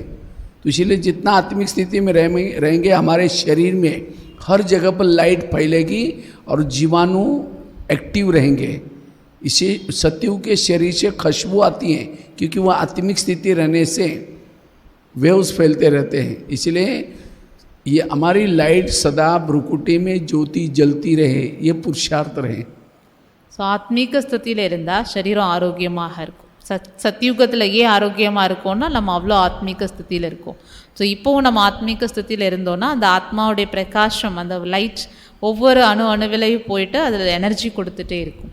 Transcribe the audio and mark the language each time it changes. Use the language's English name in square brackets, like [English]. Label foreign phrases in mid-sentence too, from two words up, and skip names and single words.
[Hindi] तो इसीलिए जितना आत्मिक स्थिति में रहेंगे हमारे शरीर में हर जगह पर लाइट फैलेगी और जीवाणु एक्टिव रहेंगे. इसे सत्युग के शरीर से खुशबू आती है क्योंकि वह आत्मिक स्थिति रहने से वेव्स फैलते रहते हैं. इसलिए ये हमारी लाइट सदा भ्रुकुटी में ज्योति जलती रहे, ये पुरुषार्थ रहे. [Tamil] ஸோ ஆத்மீக ஸ்திதியில் இருந்தால் சரீரம் ஆரோக்கியமாக இருக்கும். சத்தியுகத்தில் ஏன் ஆரோக்கியமாக இருக்கோம்னா நம்ம அவ்வளோ ஆத்மீக ஸ்திதியில் இருக்கோம். ஸோ இப்போவும் நம்ம ஆத்மீக ஸ்திதியில் இருந்தோன்னா அந்த ஆத்மாவுடைய பிரகாசம், அந்த லைட் ஒவ்வொரு அணுவிலையும் போயிட்டு அதில் எனர்ஜி கொடுத்துட்டே இருக்கும்.